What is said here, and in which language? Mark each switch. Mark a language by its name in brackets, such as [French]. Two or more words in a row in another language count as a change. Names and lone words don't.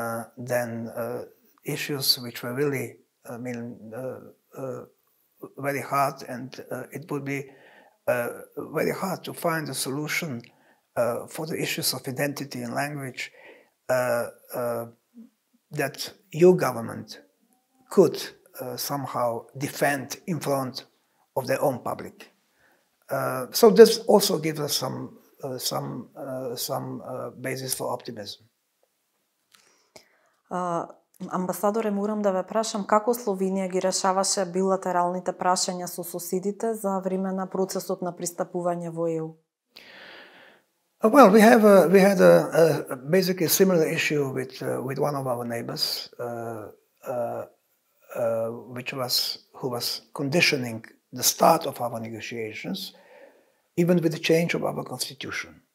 [English] issues which were really, very hard, and it would be very hard to find a solution for the issues of identity and language that your government could somehow defend in front of their own public. So this also gives us some basis for optimism. [Macedonian] Амбасадоре, морам да ве прашам како Словенија ги решаваше билатералните прашања со соседите за време на процесот на пристапување во ЕУ? [English] Well, we had a basically similar issue with one of our neighbors, who was conditioning the start of our negotiations, even with the change of our constitution.